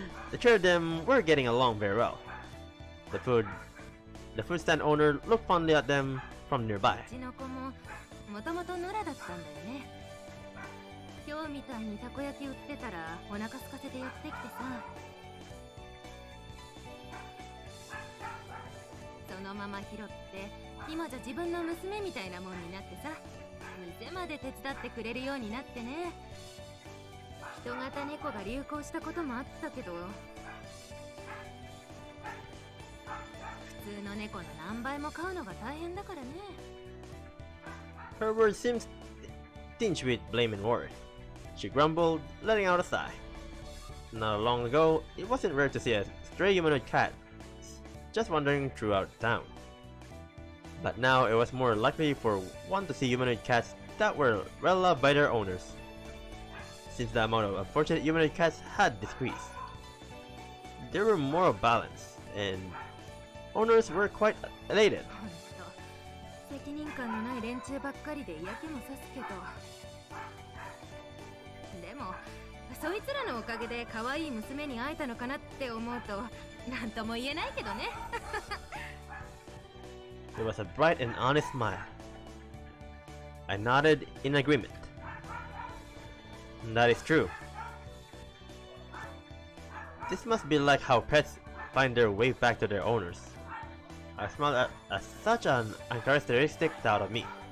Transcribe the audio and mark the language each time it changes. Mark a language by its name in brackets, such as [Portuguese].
[English] The two of them were getting along very well. The food stand owner looked fondly at them from nearby. [Japanese] うちの子ももともと野良だったんだよね。今日みたいにたこ焼き売ってたらお腹空かせて寄ってきてさ、そのまま拾って今じゃ自分の娘みたいなもんになってさ、店まで手伝ってくれるようになってね。人型猫が流行したこともあったけど、普通の猫の何倍も飼うのが大変だからね。 [English] Her words seemed tinged with blame and worry. She grumbled, letting out a sigh. Not long ago, it wasn't rare to see a stray humanoid cat just wandering throughout town. But now it was more likely for one to see humanoid cats that were well loved by their owners, since the amount of unfortunate humanoid cats had decreased. There were more balance, and owners were quite elated. [Japanese] ほんと責任感のない連中ばっかりで嫌気もさすけど、でもそいつらのおかげで可愛い娘に会えたのかなって思うとなんとも言えないけどね。 [English] There was a bright and honest smile. I nodded in agreement. That is true. This must be like how pets find their way back to their owners. I smiled at such an uncharacteristic thought of me.